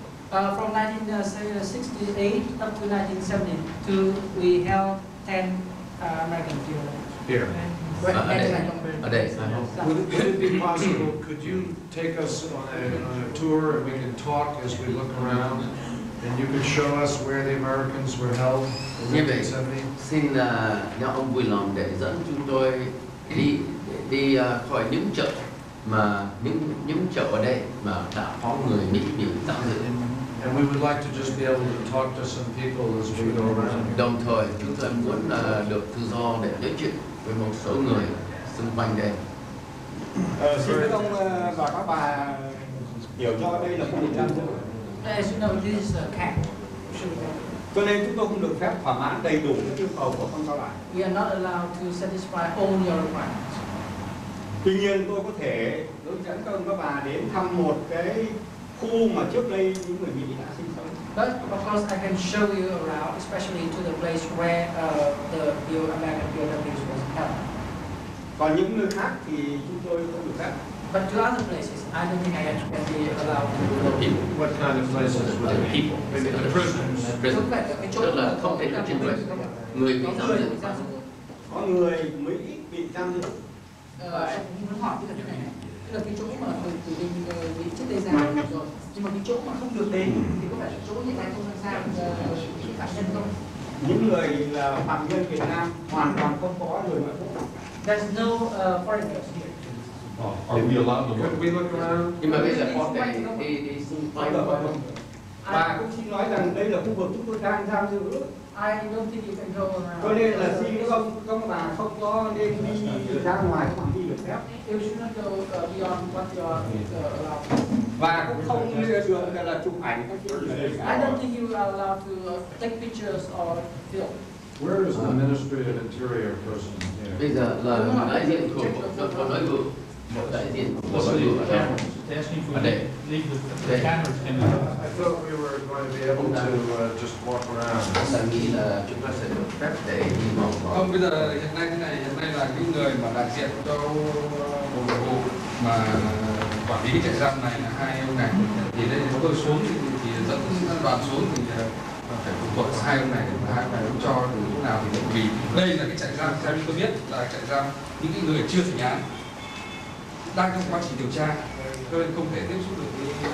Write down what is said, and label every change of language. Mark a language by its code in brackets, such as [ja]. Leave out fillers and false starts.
[en] From 1968 up to 1972, we held 10 American POWs. Here. [vi] Ở đây. [en] Would it be possible, could you take us on a tour and we can talk as we look around and you could show us where the Americans were held in 1970? [vi] Xin nếu ông vui lòng để dẫn chúng tôi đi khỏi những chợ mà những chợ ở đây mà đã có người Mỹ bị giam giữ. [en] And we would like to just be able to talk to some people as we go around. [vi] Đồng thời chúng tôi muốn được tự do để nói chuyện với một số người xung quanh đây. Xin các ông và các bà hiểu cho đây là khu vực giam giữ. [en] As you know, this is a camp. [vi] Cho nên chúng tôi không được phép thỏa mãn đầy đủ các yêu cầu của con sao lại. [en] We are not allowed to satisfy all your requirements. [vi] Tuy nhiên tôi có thể hướng dẫn các ông các bà đến thăm một cái khu mà trước đây những người Mỹ đã sinh sống. [en] But of course, I can show you around, especially to the place where the American POWs was held. [vi] Còn những nơi khác thì chúng tôi không được phép. [en] But to other places, I don't think I can be allowed to go. What kind of places were the people? Maybe the prisoners. [vi] Tức là không thể là trên người bị giam giữ. Có người Mỹ bị giam giữ. Em muốn hỏi tức là thế này, tức là cái chỗ mà từ bên Mỹ trước đây ra rồi, nhưng mà cái chỗ mà không được đến thì có phải là chỗ hiện nay không sang phạm nhân không? Những người là phạm nhân Việt Nam hoàn toàn không có người ngoại quốc. [en] There's no foreigners here. Are we allowed to look? Could we look around? [vi] Nhưng mà bây giờ có thể đi xung quanh không? Và cũng xin nói rằng đây là khu vực chúng tôi đang giam giữ. [en] I don't think you can go around. [vi] Cho nên là xin các bà không có nên đi ra ngoài cái phạm vi được phép. [en] You should not go beyond what you are allowed. [vi] Và cũng không được là chụp ảnh các kiểu gì. [en] I don't think you are allowed to take pictures or film. Where is the Ministry of Interior person here? [vi] Bây giờ là đại diện của Bộ Nội vụ, đại diện của Bộ Nội vụ ở đây. Ở đây. [en] I thought we were going to be able to just walk around. [vi] Tôi nghĩ là chúng ta sẽ được phép để đi vòng vòng. Không, bây giờ hiện nay là cái người mà đại diện cho Bộ Nội vụ mà quản lý trại giam này là hai ông này. Thì đây chúng tôi xuống thì dẫn đoàn xuống thì phải phụ thuộc hai ông này và hai ông này cũng cho từ lúc nào thì vì đây là cái trại giam theo như tôi biết là trại giam những cái người chưa thành án đang trong quá trình điều tra cho nên không thể tiếp xúc được với